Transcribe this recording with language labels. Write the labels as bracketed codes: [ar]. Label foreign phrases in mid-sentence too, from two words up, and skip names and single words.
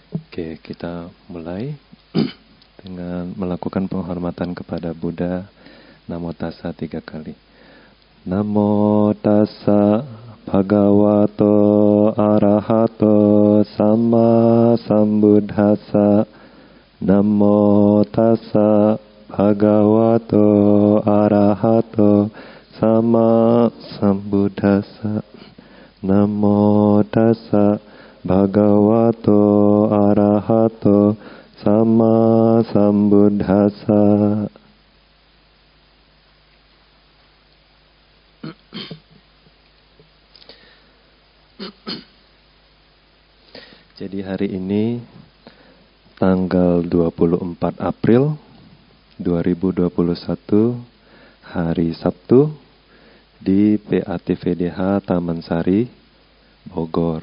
[id] Oke, kita mulai dengan melakukan penghormatan kepada Buddha. [pi] Namo tassa [id] 3 kali. [pi] Namo tassa bhagavato arahato sama sambuddhassa. Namo tassa bhagavato arahato sama sambuddhassa. Namo tassa bhagavato arahato sama sambuddhassa. [id] Jadi hari ini tanggal 24 April 2021, hari Sabtu, di PATVDH Taman Sari, Bogor.